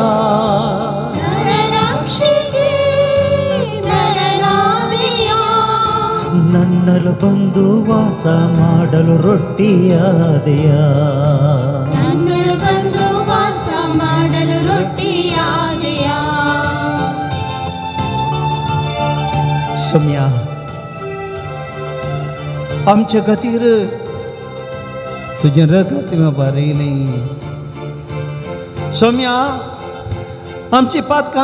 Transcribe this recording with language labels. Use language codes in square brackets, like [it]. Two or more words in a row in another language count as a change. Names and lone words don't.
[kn] ನರರಕ್ಷೆಗೆ ನರನಾದೆಯ ನನ್ನಲು ಬಂದು ವಾಸ ಮಾಡಲು ರೊಟ್ಟಿಯಾದೆಯ ನನ್ನೊಳು ಬಂದು ವಾಸ ಮಾಡಲು ರೊಟ್ಟಿಯಾದೆಯ [kok] सम्या आमच्या खातीर तुजें रगत बरयलें सम्या आमची पातकां